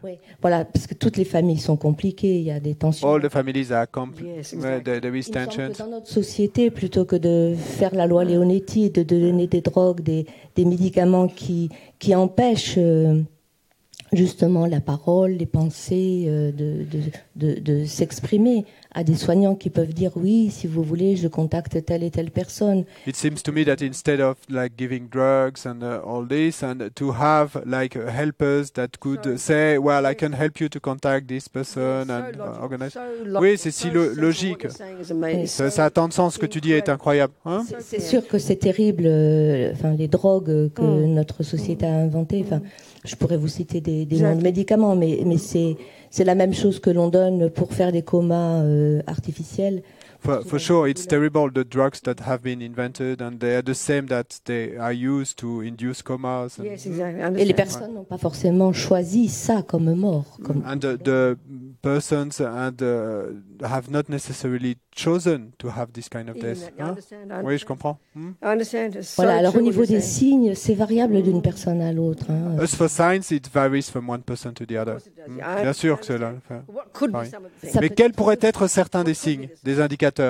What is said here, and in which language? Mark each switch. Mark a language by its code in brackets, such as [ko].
[fr] Oui, voilà, parce que toutes les familles sont compliquées, il y a des tensions. [en] All the families are there is tension. [fr] Dans notre société, plutôt que de faire la loi Leonetti et de donner des drogues, des médicaments qui empêchent justement la parole, les pensées, de s'exprimer, à des soignants qui peuvent dire oui, si vous voulez, je contacte telle et telle personne. [en] It seems to me that instead of like giving drugs and all this, and to have like helpers that could say, well, I can help you to contact this person and organize. [fr] Oui, c'est si logique. Ça a tant de sens. Ce que tu dis est incroyable. Hein? C'est sûr que c'est terrible. Enfin, les drogues que notre société a inventées. Enfin, je pourrais vous citer des noms de médicaments, mais c'est la même chose que l'on donne pour faire des comas artificiels. [en] For sure, it's terrible, the drugs that have been invented, and they are the same that they are used to induce comas. Yes, exactly. [fr] Et les personnes n'ont pas forcément choisi ça comme mort. [en] And the persons have not necessarily chosen to have this kind of death. [fr] Hein? Oui, je comprends. Voilà, alors au niveau des signes, c'est variable d'une personne à l'autre. Hein. [en] As for signs, it varies from one person to the other. [fr] Bien sûr que c'est là. Mais quels pourraient être certains des signes, des indicateurs?